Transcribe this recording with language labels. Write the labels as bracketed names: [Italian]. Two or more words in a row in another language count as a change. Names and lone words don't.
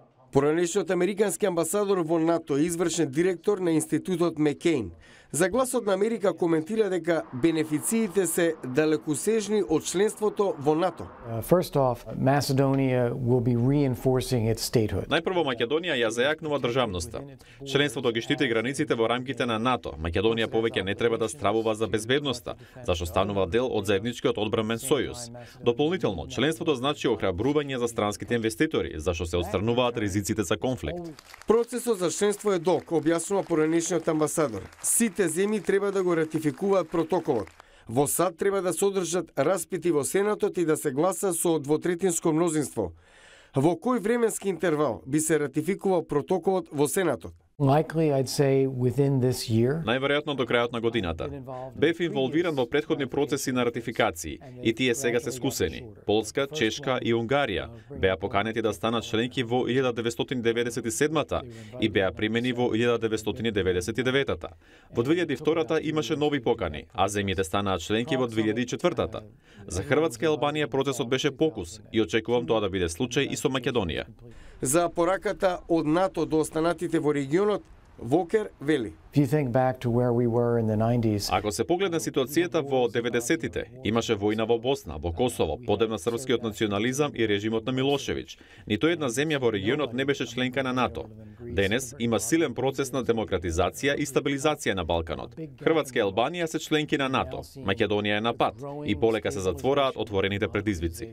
[Macedonian] Поранешниот американски амбасадор во НАТО и извршен директор на институтот Меккейн за Гласот на Америка коментира дека бенефициите се далекосежни од членството во НАТО. [English] First off, Macedonia will be reinforcing its statehood. [Macedonian] Најпрво Македонија ја зајакнува државноста. Членството ги штити границите во рамките на НАТО. Македонија повеќе не треба да стравува за безбедноста, зашто станува дел од заедничкиот одбранен сојуз. Дополнително, членството значи охрабрување за странските инвеститори, зашто се отстрануваат ризиците за конфликт. Процесот за членство е долг, објаснува поранешниот амбасадор. Сите земји треба да го ратификуваат протоколот. Во САД треба да се одржат распити во Сенатот и да се гласа со двотретинско мнозинство. Во кој временски интервал би се ратификувал протоколот во Сенатот? [English] Likely, I'd say within this year. [Macedonian] Најверојатно до крајот на годината. Бев инволвиран во претходни процеси на ратификации и тие сега се скусени. Полска, Чешка и Унгарија беа поканети да станат членки во 1997-та и беа примени во 1999-та. Во 2002-та имаше нови покани, а земјите станаа членки во 2004-та. За Хрватска и Албанија процесот беше покус и очекувам тоа да биде случај и со Македонија. За пораката од НАТО до останатите во регионот, Вокер вели. [English] If you think back to where we were in the 90s. [Macedonian] Ако се погледне ситуацијата во 90-тите, имаше војна во Босна, во Косово, подебна српскиот национализам и режимот на Милошевиќ. Ниту една земја во регионот не беше членка на НАТО. Денес има силен процес на демократизација и стабилизација на Балканот. Хрватска и Албанија се членки на НАТО. Македонија е на пат и полека се затвораат отворените предизвици.